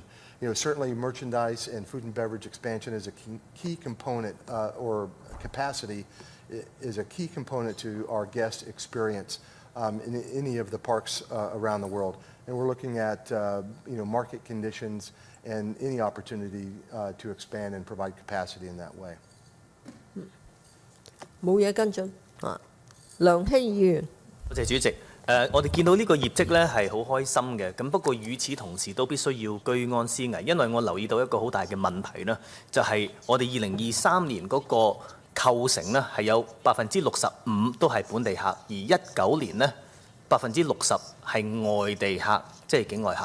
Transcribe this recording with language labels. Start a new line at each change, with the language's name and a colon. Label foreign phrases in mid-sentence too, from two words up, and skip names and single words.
English: Certainly merchandise and food and beverage expansion is a key component, or capacity is a key component to our guest experience in any of the parks around the world. And we're looking at market conditions and any opportunity to expand and provide capacity in that way.
Cantonese: 冇嘢跟進啊，梁熙議員。多謝主席。我哋見到呢個業績咧係好開心嘅，咁不過與此同時都必須要居安思危，因為我留意到一個好大嘅問題啦，就係我哋2023年嗰個構成呢係有65%都係本地客，而19年呢60%係外地客，即係境外客。